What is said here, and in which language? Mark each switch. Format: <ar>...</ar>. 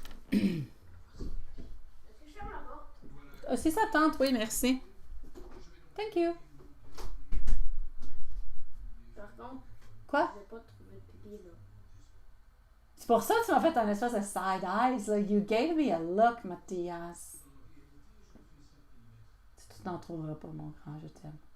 <fr>Est-ce que je ferme la porte? Si ça tente, oui, merci.</fr> <en>Thank you.</en> <fr>Par contre, Quoi? je vais pas trouver de pipi là. C'est pour ça que tu m'as fait un espèce de side eyes. Là.</fr> <en>You gave me a look, Mathias.</en> <fr>Tu t'en trouveras pas, mon grand, je t'aime.</fr>